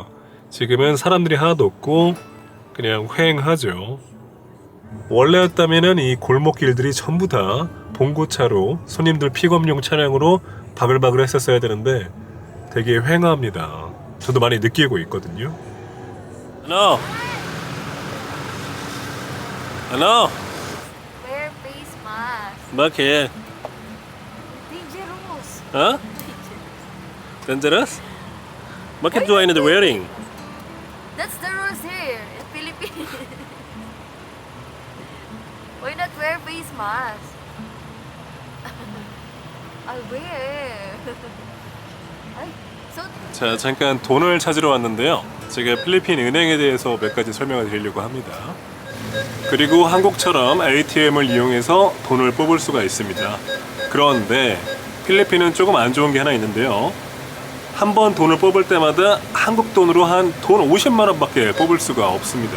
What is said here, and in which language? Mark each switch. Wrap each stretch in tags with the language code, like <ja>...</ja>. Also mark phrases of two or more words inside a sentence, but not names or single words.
<ko>지금은 사람들이 하나도 없고 그냥 휑하죠. 원래였다면은 이 골목길들이 전부 다 봉고차로 손님들 픽업용 차량으로 바글바글 했었어야 되는데 되게 휑합니다. 저도 많이 느끼고 있거든요.</ko> <tl>No. Ano?</tl> <en>Wear face mask.</en> <tl>Bakit?</tl> <en>Dangerous. Huh? Dangerous? Bakit do I need wearing? That's the rules here in Philippines. Why not wear face mask? I'll wear.</en> <tl>Ay, so</tl> <ko>자, 잠깐 돈을 찾으러 왔는데요. 제가 필리핀 은행에 대해서 몇 가지 설명을 드리려고 합니다. 그리고 한국처럼 ATM을 이용해서 돈을 뽑을 수가 있습니다. 그런데 필리핀은 조금 안 좋은 게 하나 있는데요. 한 번 돈을 뽑을 때마다 한국 돈으로 한 돈 50만 원밖에 뽑을 수가 없습니다.</ko>